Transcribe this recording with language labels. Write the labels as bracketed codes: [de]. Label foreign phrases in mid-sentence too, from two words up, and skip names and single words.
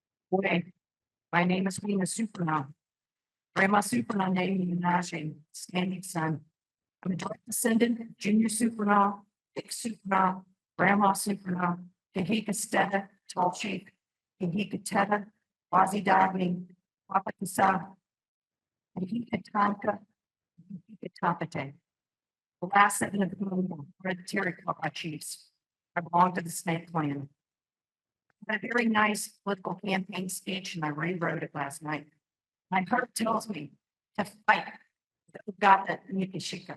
[en] Boy, my name is Wina Supernaw. Grandma Supernaw named me Menashe, standing son. I'm a direct descendant of Junior Supernaw, Dick Supernaw, Grandma Supernaw, Kahika Steta, Tall Chief, Kahika Teta, Wazi Dagni, Papa Kasa, Kahika Tonka, Kahika Tapate. The last 7 of whom were hereditary Quapaw chiefs. I belong to the snake clan. I had a very nice political campaign speech and I rewrote it last night. My heart tells me to fight the Uga'xpa and Uga'xpa.